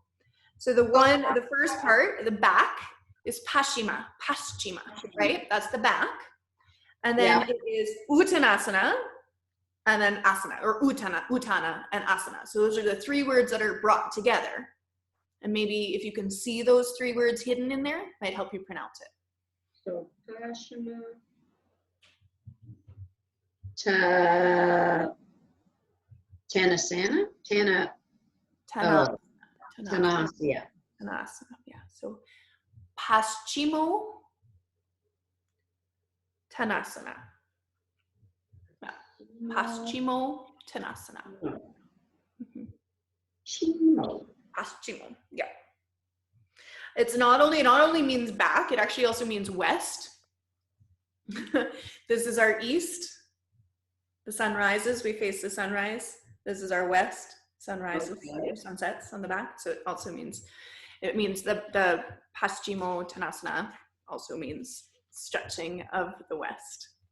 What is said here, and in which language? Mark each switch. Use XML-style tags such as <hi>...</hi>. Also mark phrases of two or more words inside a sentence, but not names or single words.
<en>So the first part, the back, is paschima, right? That's the back. And then it is uttanasana, and then asana, or uttana and asana. So those are the three words that are brought together. And maybe if you can see those three words hidden in there, might help you pronounce it. So Paschima, Tanasana, Tanasya. Tanasana, yeah. So paschimo tanasana. Yeah. Paschimo tanasana. Chimo. Paschimo, yeah. It not only means back, it actually also means west. This is our east. The sun rises, we face the sunrise. This is our west. Sun rises, sunsets on the back. So it also means, the paschimo tanasana also means stretching of the west.</en>